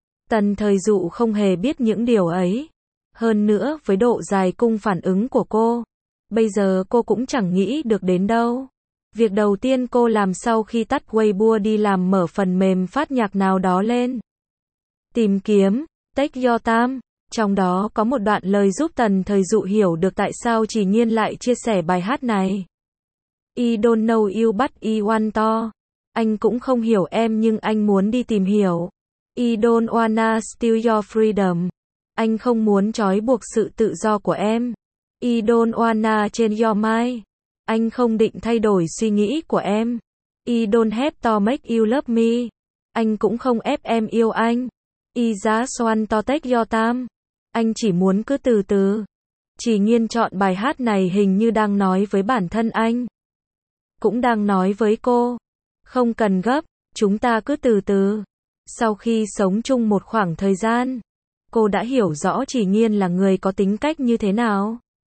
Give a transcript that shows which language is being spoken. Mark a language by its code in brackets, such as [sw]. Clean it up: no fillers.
[vi] Tần Thời Dụ không hề biết những điều ấy. Hơn nữa với độ dài cung phản ứng của cô, bây giờ cô cũng chẳng nghĩ được đến đâu. Việc đầu tiên cô làm sau khi tắt Weibo đi làm mở phần mềm phát nhạc nào đó lên. Tìm kiếm, Take Your Time, trong đó có một đoạn lời giúp Tần Thời Dụ hiểu được tại sao Trì Nghiên lại chia sẻ bài hát này. [en] I don't know you but I want to. [vi] Anh cũng không hiểu em nhưng anh muốn đi tìm hiểu. [en] I don't wanna steal your freedom. [vi] Anh không muốn trói buộc sự tự do của em. [en] I don't wanna change your mind. [vi] Anh không định thay đổi suy nghĩ của em. [en] I don't have to make you love me. [vi] Anh cũng không ép em yêu anh. [en] I just want to take your time. [vi] Anh chỉ muốn cứ từ từ. Trì Nghiên chọn bài hát này hình như đang nói với bản thân anh. Cũng đang nói với cô. Không cần gấp, chúng ta cứ từ từ. Sau khi sống chung một khoảng thời gian, cô đã hiểu rõ Trì Nghiên là người có tính cách như thế nào.